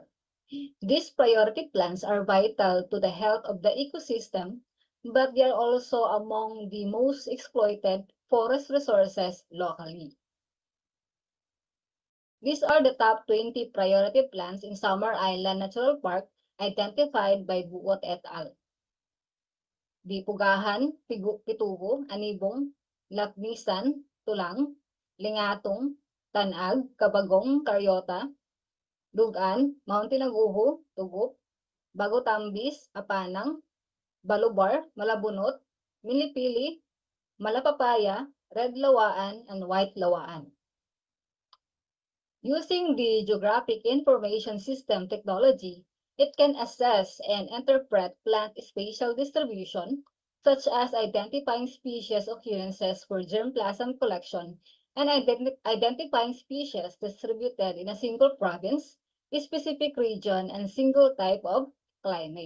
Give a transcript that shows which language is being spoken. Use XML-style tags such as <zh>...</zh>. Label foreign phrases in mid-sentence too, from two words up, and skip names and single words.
<en>These priority plants are vital to the health of the ecosystem, but they are also among the most exploited forest resources locally. These are the top 20 priority plants in Samar Island Natural Park identified by Buot et al. Dipugahan, Pitugo, Anibong, Lakmisan, Tulang, Lingatong, Tanag, Kabagong, Karyota, Dugan, Mount Tinaguho, Tugup, Bagotambis, Apanang, Balubar, Malabunot, Milipili, Malapapaya, Red Lawaan, and White Lawaan. Using the Geographic Information System technology, it can assess and interpret plant spatial distribution, such as identifying species occurrences for germplasm collection and identifying species distributed in a single province, a specific region, and single type of climate.</en>